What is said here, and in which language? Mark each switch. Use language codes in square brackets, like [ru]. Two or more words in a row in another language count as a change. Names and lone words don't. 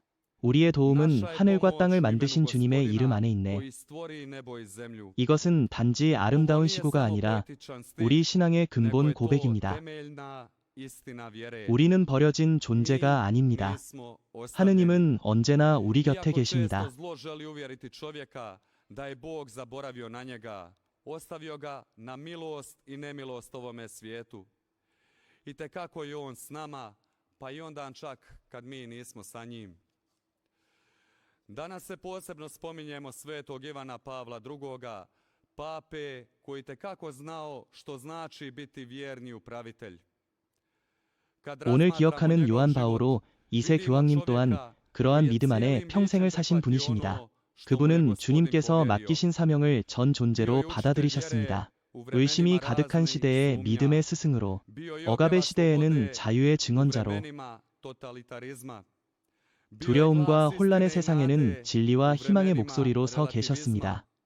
[ko] 우리의 도움은 하늘과 땅을 만드신 주님의 이름 안에 있네. 이것은 단지 아름다운 시구가 아니라 우리 신앙의 근본 고백입니다. 우리는 버려진 존재가 아닙니다. 하느님은 언제나 우리 곁에 계십니다. [hr] Danas se posebno spominjemo svetog Ivana Pavla II, pape koji tekako znao što znači biti vjerni upravitelj. [ko] 오늘 기억하는 요한 바오로 2세 교황님 또한 그러한 믿음 안에 평생을 사신 분이십니다. 그분은 주님께서 맡기신 사명을 전 존재로 받아들이셨습니다. 의심이 가득한 시대에 믿음의 스승으로, 억압의 시대에는 자유의 증언자로, 두려움과 혼란의 세상에는 진리와 희망의 목소리로 서 계셨습니다.